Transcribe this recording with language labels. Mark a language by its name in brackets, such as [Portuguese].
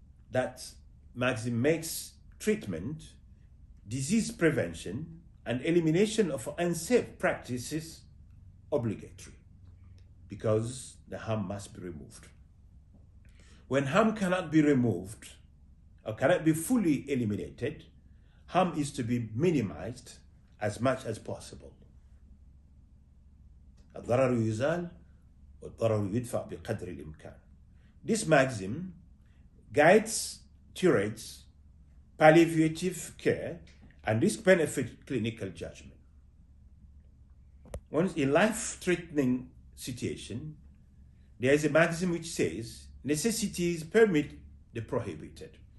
[English] That maxim makes treatment, disease prevention, and elimination of unsafe practices obligatory, because the harm must be removed. When harm cannot be removed or cannot be fully eliminated, harm is to be minimized as much as possible. [Arabic] الضرر يزال والضرر يدفع بقدر الإمكان. [English] This maxim guides, curates palliative care and risk-benefit clinical judgment. Once in life-threatening situation, there is a maxim which says necessities permit the prohibited.